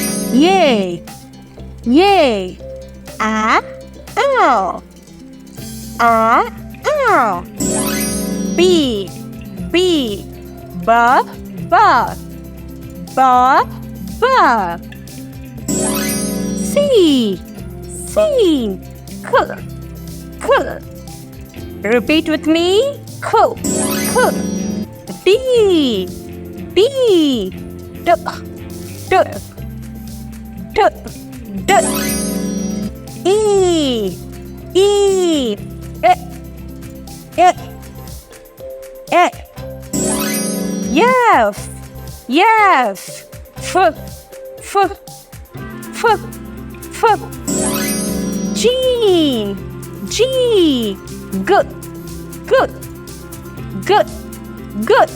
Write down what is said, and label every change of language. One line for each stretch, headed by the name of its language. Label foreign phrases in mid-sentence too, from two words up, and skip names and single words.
English: Yay, yay. A, ow. A, ow. B, B. Ba, ba. Ba, ba. C, C. K, k. Repeat with me. K, k. D, D. D, D. D, D. E, E. E, E. E. F, F. F, F. F, F. G, G. G, G. G, G.